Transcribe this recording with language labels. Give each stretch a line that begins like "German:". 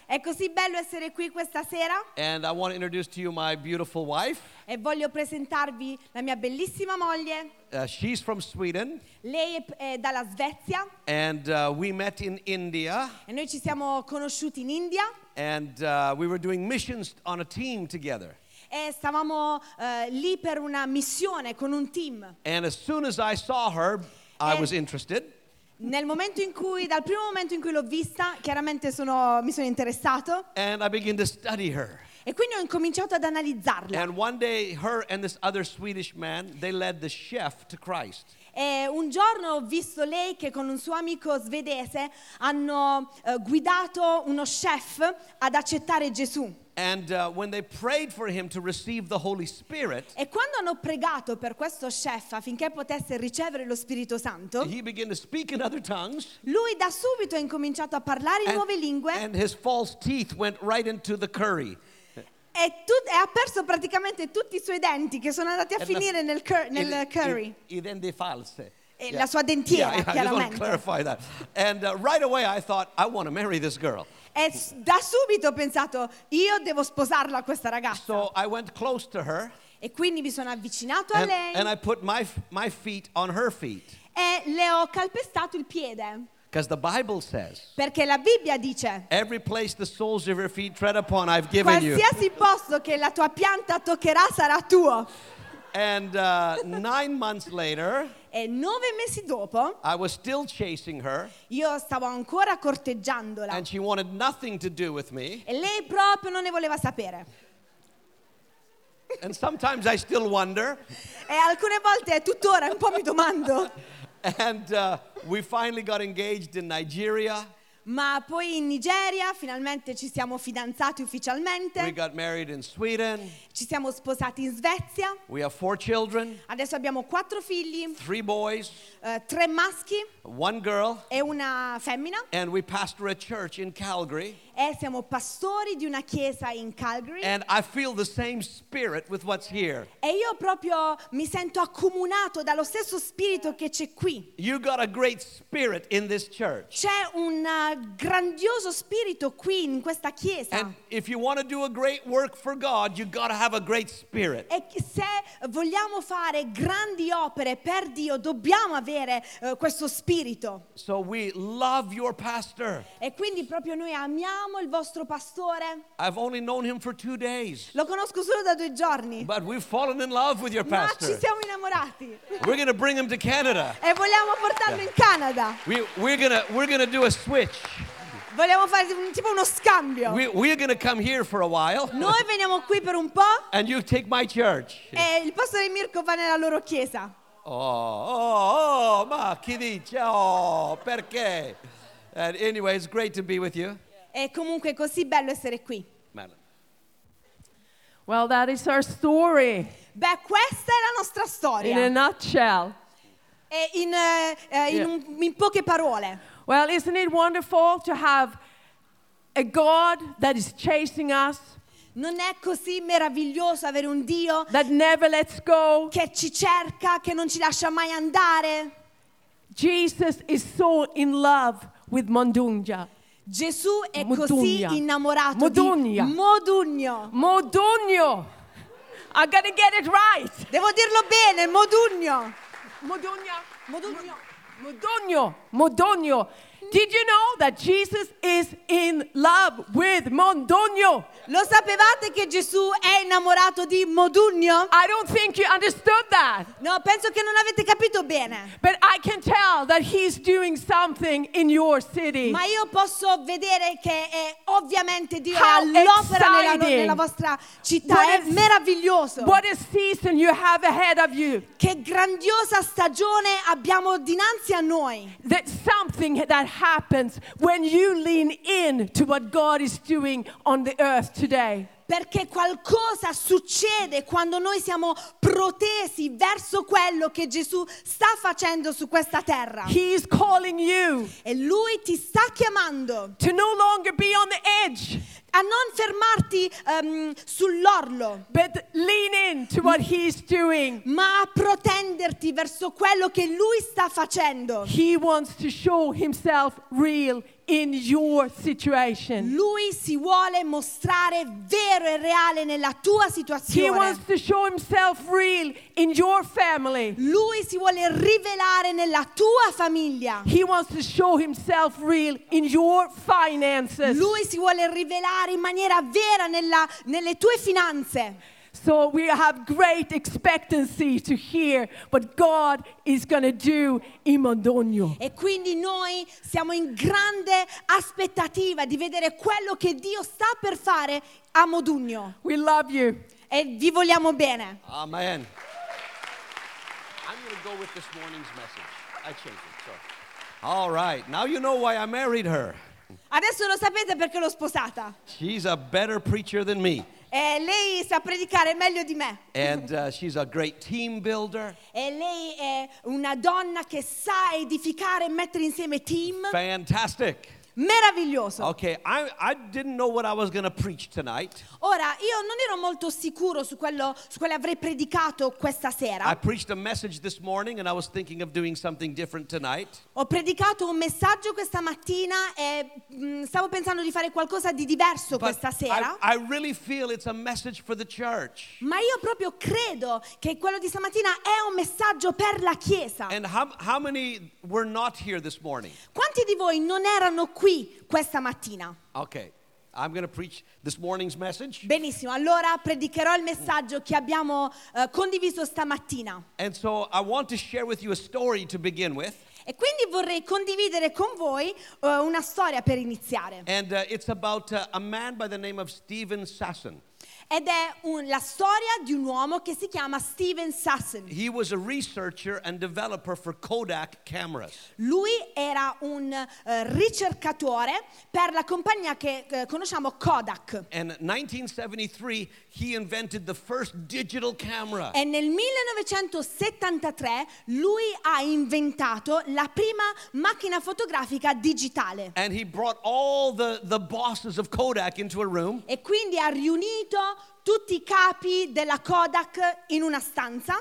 Italian: È così bello essere qui questa sera.
English: And I want to introduce to you my beautiful wife.
Italian: E voglio presentarvi la mia bellissima moglie.
English: She's from Sweden.
Italian: Lei è dalla Svezia.
English: And we met in India.
Italian: E noi ci siamo conosciuti in India.
English: And we were doing missions on a team together.
Italian: E stavamo lì per una missione con un team.
English: And as soon as I saw her, I was interested.
Italian: Nel momento in cui, dal primo momento in cui l'ho vista, chiaramente mi sono interessato.
English: And I began to study her.
Italian: E quindi ho incominciato ad analizzarla.
English: And one day, her and this other Swedish man, they led the chef to Christ.
Italian: E un giorno ho visto lei che con un suo amico svedese hanno guidato uno chef ad accettare Gesù.
English: And when they prayed for him to receive the Holy Spirit,
Italian: e quando hanno pregato per questo chef affinché potesse ricevere lo Spirito Santo,
English: he began to speak in other tongues.
Italian: Lui da subito ha incominciato a parlare in nuove lingue.
English: And his false teeth went right into the curry.
Italian: E ha perso praticamente tutti i suoi denti che sono andati a finire nel curry. I denti falsi. La sua dentiera, chiaramente.
English: I just want to clarify that. And right away I thought, I want to marry this girl.
Italian: E da subito ho pensato, io devo sposarla questa ragazza.
English: So I went close to her.
Italian: E quindi mi sono avvicinato a lei.
English: And I put my feet on her feet.
Italian: E le ho calpestato il piede.
English: Because the Bible says,
Italian: perché la Bibbia dice,
English: every place the soles of your feet tread upon, I've given you.
Italian: Qualsiasi posto che la tua pianta toccherà sarà tuo.
English: And 9 months later,
Italian: e 9 mesi dopo,
English: I was still chasing her.
Italian: Io stavo ancora corteggiandola.
English: And she wanted nothing to do with me.
Italian: E lei proprio non ne voleva sapere.
English: And sometimes I still wonder.
Italian: E alcune volte, tuttora, un po' mi domando.
English: And we finally got engaged in Nigeria.
Italian: Ma poi in Nigeria finalmente ci siamo fidanzati ufficialmente.
English: We got married in Sweden.
Italian: Ci siamo sposati in Svezia.
English: We have 4 children.
Italian: Adesso abbiamo 4 figli.
English: 3 boys.
Italian: 3 maschi.
English: 1 girl.
Italian: E una femmina.
English: And we pastor a church in Calgary.
Italian: E siamo pastori di una chiesa in Calgary.
English: And I feel the same spirit with what's here.
Italian: E io proprio mi sento accomunato dallo stesso spirito che c'è qui.
English: You got a great spirit in this church.
Italian: C'è un grandioso spirito qui in questa chiesa.
English: And if you want to do a great work for God, you got to have a great spirit.
Italian: E se vogliamo fare grandi opere per Dio, dobbiamo avere questo spirito.
English: So we love your pastor.
Italian: E quindi proprio noi amiamo il vostro pastore.
English: I've only known him for 2 days.
Italian: Lo conosco solo da 2 giorni.
English: But we've fallen in love with your pastor.
Italian: Ma ci siamo innamorati.
English: We're gonna bring him to Canada.
Italian: E vogliamo portarlo in Canada.
English: We're gonna do a switch.
Italian: Vogliamo fare tipo uno scambio.
English: We're gonna come here for a while.
Italian: Noi veniamo qui per un po'.
English: And you take my church.
Italian: E il pastore Mirko va nella loro chiesa. Oh, ma chi dice? Oh, perché?
English: And anyway, it's great to be with you.
Italian: È comunque così bello essere qui.
English: Well, that is our story.
Italian: Beh, questa è la nostra storia.
English: In a nutshell.
Italian: E in poche parole.
English: Well, isn't it wonderful to have a God that is chasing us?
Italian: Non è così meraviglioso avere un Dio
English: that never lets go,
Italian: che ci cerca, che non ci lascia mai andare?
English: Jesus is so in love with Mondungia.
Italian: Gesù è Modugna. Così innamorato Modugna. Di Modugno.
English: Modugno. I gotta get it right.
Italian: Devo dirlo bene, Modugno. Modugna. Modugno. Modugno. Modugno.
English: Did you know that Jesus is in love with Modugno?
Italian: Lo sapevate che Gesù è innamorato di Modugno?
English: I don't think you understood that.
Italian: No, penso che non avete capito bene.
English: But I can tell that he's doing something in your city.
Italian: Ma io posso vedere che è ovviamente Dio all'opera nella vostra città. È meraviglioso.
English: What a season you have ahead of you.
Italian: Che grandiosa stagione abbiamo dinanzi a noi.
English: That something that happens when you lean in to what God is doing on the earth today.
Italian: perché qualcosa succede quando noi siamo protesi verso quello che Gesù sta facendo su questa terra.
English: He is calling you.
Italian: E lui ti sta chiamando.
English: To no longer be on the edge.
Italian: A non fermarti sull'orlo.
English: But lean in to what he's doing.
Italian: Ma a protenderti verso quello che lui sta facendo.
English: He wants to show himself real in your situation.
Italian: Lui si vuole mostrare vero e reale nella tua situazione.
English: He wants to show himself real in your family.
Italian: Lui si vuole rivelare nella tua famiglia.
English: He wants to show himself real in your finances.
Italian: Lui si vuole rivelare in maniera vera nelle tue finanze.
English: So we have great expectancy to hear what God is going to do in Mondonio.
Italian: E quindi noi siamo in grande aspettativa di vedere quello che Dio sta per fare a Modugno.
English: We love you.
Italian: E vi vogliamo bene. Amen.
English: I'm going to go with this morning's message. I changed it. Sorry. All right. Now you know why I married her.
Italian: Adesso lo sapete perché l'ho sposata.
English: She's a better preacher than me.
Italian: E lei sa predicare meglio di me.
English: And she's a great team builder.
Italian: E lei è una donna che sa edificare e mettere insieme team.
English: Fantastic.
Italian: Meraviglioso.
English: Okay, I didn't know what I was going to preach tonight.
Italian: Ora io non ero molto sicuro su quello avrei predicato questa sera.
English: I preached a message this morning and I was thinking of doing something different tonight.
Italian: Ho predicato un messaggio questa mattina e stavo pensando di fare qualcosa di diverso
English: But
Italian: questa sera.
English: I really feel it's a message for the church.
Italian: Ma io proprio credo che quello di stamattina è un messaggio per la chiesa.
English: And how many were not here this morning?
Italian: Quanti di voi non erano qui questa mattina?
English: Okay. I'm going to preach this morning's message.
Italian: Benissimo. Allora predicherò il messaggio che abbiamo condiviso stamattina.
English: And so I want to share with you a story to begin with.
Italian: E quindi vorrei condividere con voi una storia per iniziare.
English: And it's about a man by the name of Stephen Sasson.
Italian: Ed è la storia di un uomo che si chiama Stephen Sasson.
English: He was a researcher and developer for Kodak cameras.
Italian: Lui era un ricercatore per la compagnia che conosciamo Kodak.
English: And in 1973 he invented the first digital camera.
Italian: E nel 1973 lui ha inventato la prima macchina fotografica digitale.
English: And he brought all the bosses of Kodak into a room.
Italian: E quindi ha riunito tutti i capi della Kodak in una stanza.